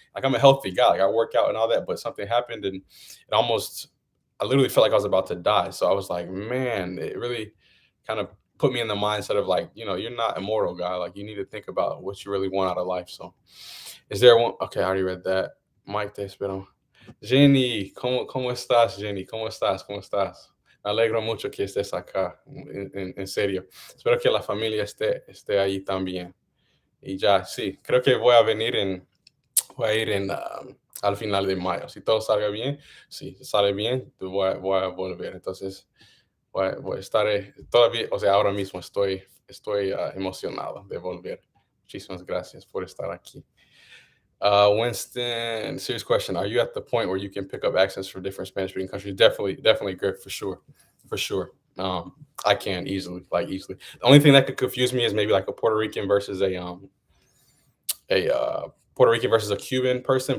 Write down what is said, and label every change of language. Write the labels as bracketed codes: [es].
[en] Like I'm a healthy guy, like I work out and all that, but something happened and I literally felt like I was about to die. So I was like, man, it really kind of put me in the mindset of like, you're not immortal, guy. Like you need to think about what you really want out of life. So is there one? Okay, I already read that. [es] Mike, te espero. Jenny, ¿cómo estás, Jenny? ¿Cómo estás? ¿Cómo estás? Me alegro mucho que estés acá, en serio. Espero que la familia esté ahí también. Y ya, sí, creo que voy a ir al final de mayo. Si todo salga bien, si sale bien, voy a volver. Entonces, estaré todavía, o sea, ahora mismo estoy emocionado de volver. Muchísimas gracias por estar aquí. [en] Winston, serious question. Are you at the point where you can pick up accents from different Spanish speaking countries? Definitely good for sure. For sure. I can easily. The only thing that could confuse me is maybe like a Puerto Rican versus a Puerto Rican versus a Cuban person.